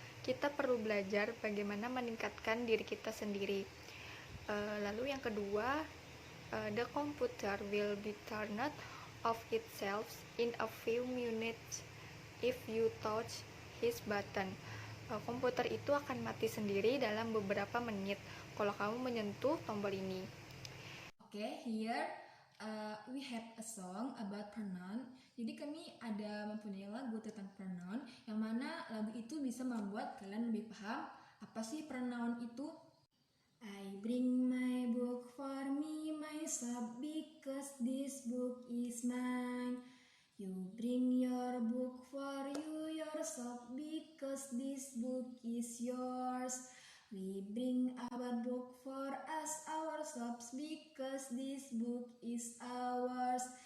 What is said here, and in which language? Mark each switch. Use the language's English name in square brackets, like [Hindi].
[Indonesian] Kita perlu belajar bagaimana meningkatkan diri kita sendiri. Lalu yang kedua, [English] the computer will be turned off itself in a few minutes if you touch his button. [Indonesian] Komputer itu akan mati sendiri dalam beberapa menit kalau kamu menyentuh tombol ini. [English] Okay, here we have a song about pronoun. [Indonesian] Jadi kami ada mempunyai lagu tentang pronoun, yang mana lagu itu bisa membuat kalian lebih paham apa sih pronoun itu. [English] I bring my book for me, myself, because this book is mine. You bring your book for you, yourself, because this book is yours. We bring our book for us, ourselves, because this book is ours.